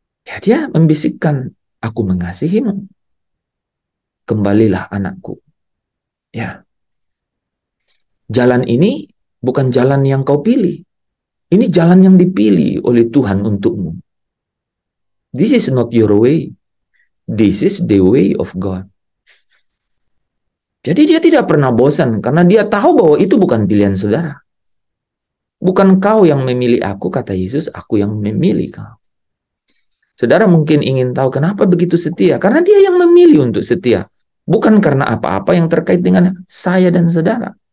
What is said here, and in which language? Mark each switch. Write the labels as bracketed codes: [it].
[id] Ya, dia membisikkan, aku mengasihimu. Kembalilah anakku. Ya. Jalan ini bukan jalan yang kau pilih. Ini jalan yang dipilih oleh Tuhan untukmu. [en] This is not your way. This is the way of God. [id] Jadi dia tidak pernah bosan karena dia tahu bahwa itu bukan pilihan saudara. Bukan kau yang memilih aku, kata Yesus, aku yang memilih kau. Saudara mungkin ingin tahu kenapa begitu setia. Karena dia yang memilih untuk setia. Bukan karena apa-apa yang terkait dengan saya dan saudara.